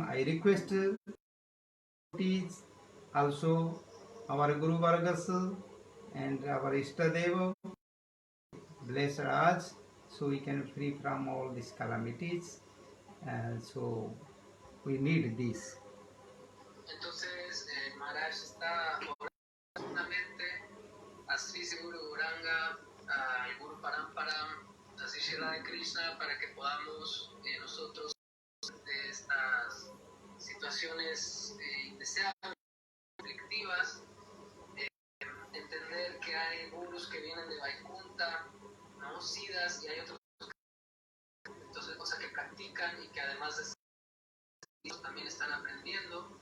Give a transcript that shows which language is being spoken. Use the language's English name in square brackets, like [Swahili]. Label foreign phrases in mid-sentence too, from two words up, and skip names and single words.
[English] I request devotees, also our Guru Vargas and our Ishtadeva, bless us so we can free from all these calamities. So we need this. [Spanish] Entonces, Maharaj está orando profundamente a Sri Guru Gauranga, al Guru Paramparam, Shri Radha Krishna para que podamos nosotros de estas situaciones indeseables, conflictivas, entender que hay gurus que vienen de Vaikunta, ¿no? Siddhas, y hay otros entonces cosas que practican y que además de eso también están aprendiendo.